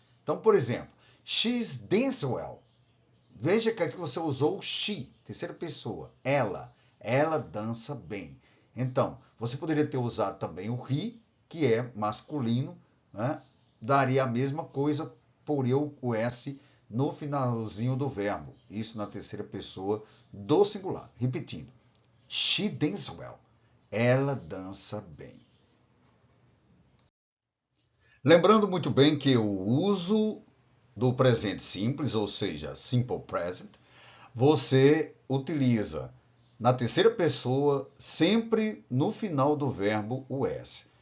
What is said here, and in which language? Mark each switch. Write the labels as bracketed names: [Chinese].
[Portuguese] Então, por exemplo, [English] she's dance well. [Portuguese] Veja que aqui você usou o she, terceira pessoa, ela dança bem. Então, você poderia ter usado também o he, que é masculino, né? Daria a mesma coisa por eu o S no finalzinho do verbo. Isso na terceira pessoa do singular. [English] Repetindo, she dances well. [Portuguese] Ela dança bem. Lembrando muito bem que o uso do presente simples, ou seja, simple present, você utiliza na terceira pessoa sempre no final do verbo o s.